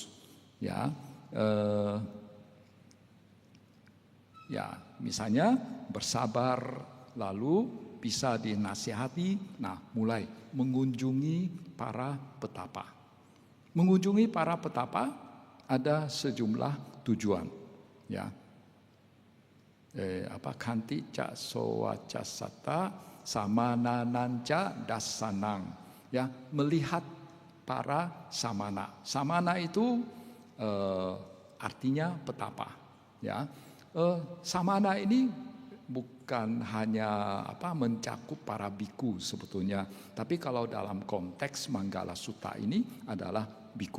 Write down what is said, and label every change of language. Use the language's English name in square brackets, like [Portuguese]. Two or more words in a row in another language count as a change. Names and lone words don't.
[Indonesian] Ya, misalnya bersabar, lalu bisa dinasihati. Mulai mengunjungi para petapa. Mengunjungi para petapa ada sejumlah tujuan. [Pali] Ya, kanti ca sowaca sata samanananca dasanang. [Indonesian] Ya, melihat para samana. Samana itu artinya petapa. Ya, samana ini bukan hanya mencakup para biku sebetulnya, tapi kalau dalam konteks Manggala Sutta ini adalah biku.